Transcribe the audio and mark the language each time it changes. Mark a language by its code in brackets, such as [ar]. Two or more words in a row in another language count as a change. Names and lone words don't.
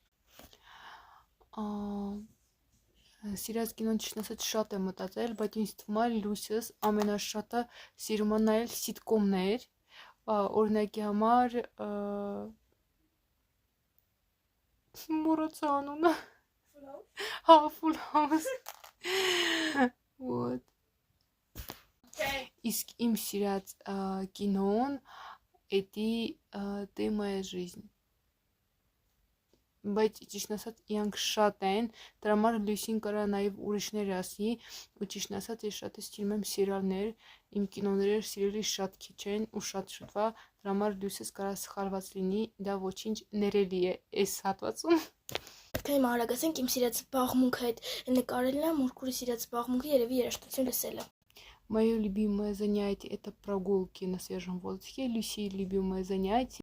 [hy] Սիրած կինոն ճիշտ ասած շատ եմ մտածել, բայց ինձ թվում է Լուսիս ամենաշատը սիրում է նայել սիտկոմներ, օրինակի համար մոռացա անունը։ Հա, Full House։ Вот։ Իսկ իմ սիրած կինոն էդի «Ты моя жизнь»։ Բայց ճիշտ ասած իրանք շատ են, դրա համար Լուսին կարա նաև ուրիշներ ասի, ու ճիշտ ասած ես շատ սիրում եմ սերիալներ, իմ կինոները սիրելի շատ քիչ են ու շատ շուտվա, դրա համար Լուսիս կարա սխալված լինի, դա ոչինչ ներելի է այս հատվածում։ Հիմա արագ ասենք իմ սիրած զբաղմունքը այդ նկարելն է, մորքուրի սիրած զբաղմունքը երևի երաժշտություն լսելը։ [ru] Мое любимое занятие это прогулки на свежем воздухе. Люси любимое занятие